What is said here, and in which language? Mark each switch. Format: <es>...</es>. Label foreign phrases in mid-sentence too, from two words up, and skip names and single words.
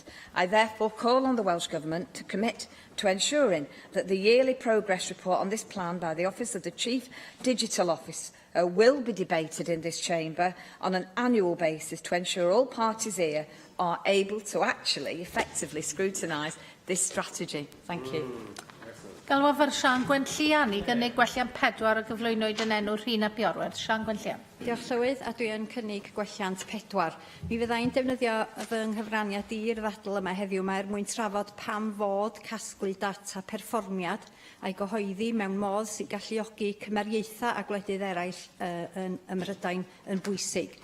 <en>I therefore call on the Welsh Government to commit to ensuring that the yearly progress report on this plan by the Office of the Chief Digital Officer will be debated in this chamber on an annual basis to ensure all parties here are able to actually effectively scrutinise this strategy. Thank you.</en> <cy>Galwaf Sian Gwenllian i gynnig gwellian 4 a gyflwynwyd yn enw Rhina Biorwerth. Sian Gwenllian. Diolch Llywydd, a dwi yn cynnig gwelliant 4. Mi fyddai'n defnyddio fy nghyfraniad i'r ddadl yma heddiw mwyn trafod pam fod casglu data perfformiad a'i gyhoeddi mewn modd sy'n galluogi cymeriaethau a gwledydd eraill yn Mhrydain yn bwysig.</cy>